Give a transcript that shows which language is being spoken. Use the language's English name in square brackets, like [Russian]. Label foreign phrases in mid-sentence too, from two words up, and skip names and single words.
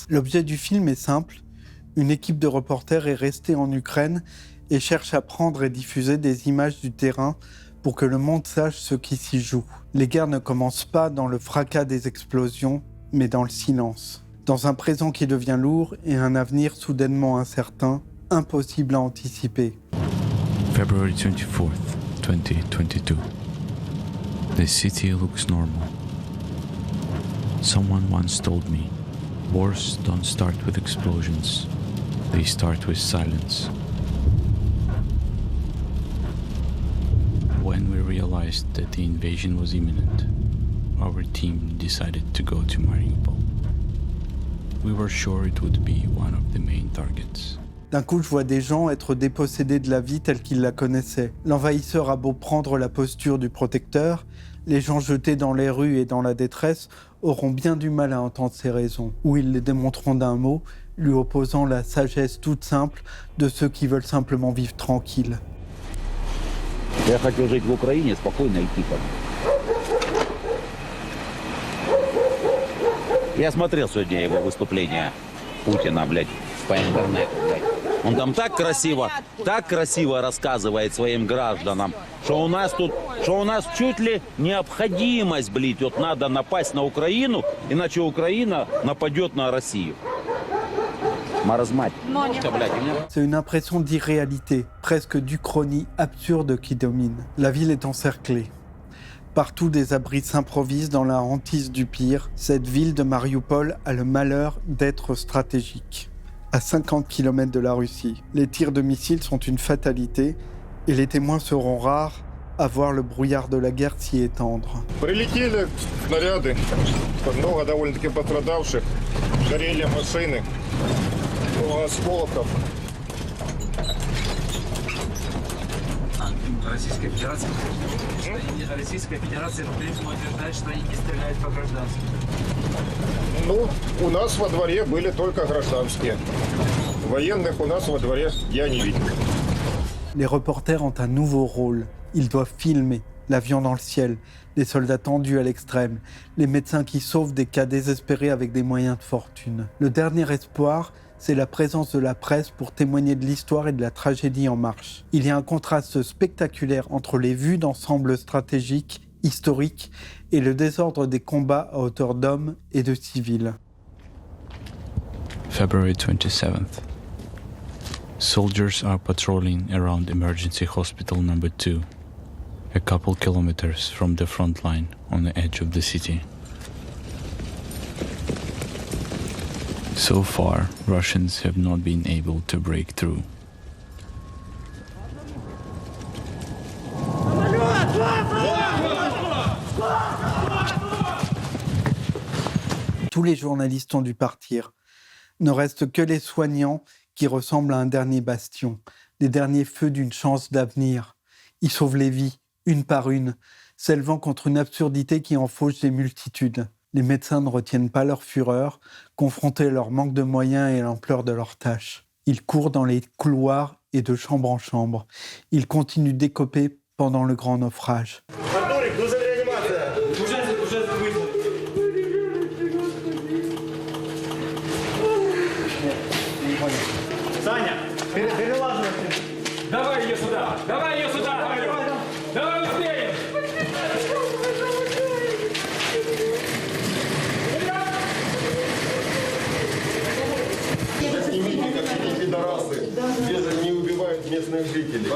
[French] L'objet du film est simple. Une équipe de reporters est restée en Ukraine et cherche à prendre et diffuser des images du terrain pour que le monde sache ce qui s'y joue. Les guerres ne commencent pas dans le fracas des explosions, mais dans le silence. Dans un présent qui devient lourd et un avenir soudainement incertain, impossible à anticiper. [English] February 24th, 2022. The city looks normal. Someone once told me, wars don't start with explosions. They start with silence. When we realized that the invasion was imminent, our team decided to go to Mariupol. We were sure it would be one of the main targets. [French] D'un coup, je vois des gens être dépossédés de la vie telle qu'ils la connaissaient. L'envahisseur a beau prendre la posture du protecteur, les gens jetés dans les rues et dans la détresse auront bien du mal à entendre ses raisons, ou ils les démonteront d'un mot, lui opposant la sagesse toute simple de ceux qui veulent simplement vivre tranquilles. [Russian] Я хотел жить в Украине спокойно и тихо. Я смотрел сегодня его выступление Путина, блядь, по интернету, блядь. Он там так красиво рассказывает своим гражданам, что у нас чуть ли необходимость, блядь, вот надо напасть на Украину, иначе Украина нападет на Россию. [French] C'est une impression d'irréalité, presque d'uchronie absurde qui domine. La ville est encerclée. Partout des abris s'improvisent dans la hantise du pire. Cette ville de Mariupol a le malheur d'être stratégique. À 50 km de la Russie, les tirs de missiles sont une fatalité et les témoins seront rares à voir le brouillard de la guerre s'y étendre. [Russian] Прилетели снаряды, много довольно-таки пострадавших, горели машины, осколков. Российская Федерация по-прежнему утверждает, что они не стреляют по гражданским. Ну, у нас во дворе были только гражданские. Военных у нас во дворе я не видел. [French] Les reporters ont un nouveau rôle. Ils doivent filmer l'avion dans le ciel, les soldats tendus à l'extrême, les médecins qui sauvent des cas désespérés avec des moyens de fortune. Le dernier espoir, c'est la présence de la presse pour témoigner de l'histoire et de la tragédie en marche. Il y a un contraste spectaculaire entre les vues d'ensemble stratégiques historique et le désordre des combats à hauteur d'hommes et de civils. [English] February 27th. Soldiers are patrolling around Emergency Hospital number 2, a couple kilometers from the front line on the edge of the city. So far, Russians have not been able to break through. [French] Tous les journalistes ont dû partir. Ne restent que les soignants qui ressemblent à un dernier bastion, les derniers feux d'une chance d'avenir. Ils sauvent les vies, une par une, s'élevant contre une absurdité qui en fauche des multitudes. Les médecins ne retiennent pas leur fureur, confrontés à leur manque de moyens et à l'ampleur de leurs tâches. Ils courent dans les couloirs et de chambre en chambre. Ils continuent d'écoper pendant le grand naufrage. [Russian] Давай ее сюда! Давай ее сюда! Давай успеем! Снимите, как эти пидорасы не убивают местных жителей.